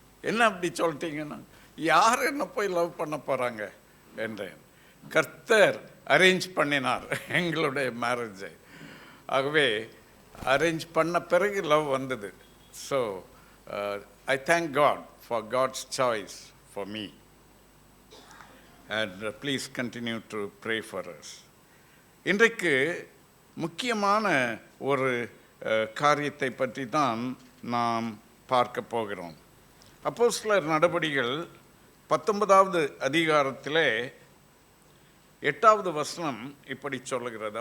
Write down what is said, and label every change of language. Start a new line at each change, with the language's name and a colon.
Tamil: என்ன அப்படி சொல்லிட்டீங்கன்னா, யார் என்ன போய் லவ் பண்ண போகிறாங்க என்றேன். கர்த்தர் அரேஞ்ச் பண்ணினார் எங்களுடைய மேரேஜை. ஆகவே அரேஞ்ச் பண்ண பிறகு லவ் வந்தது.
English: So I thank God for God's choice for me. And please continue to pray for us.
Tamil: இன்றைக்கு முக்கியமான ஒரு காரியத்தை பற்றி தான் நாம் பார்க்க போகிறோம். அப்போஸ்தலர் நடபடிகள் 19வது அதிகாரத்திலே 8வது வசனம் இப்படி சொல்லுகிறது.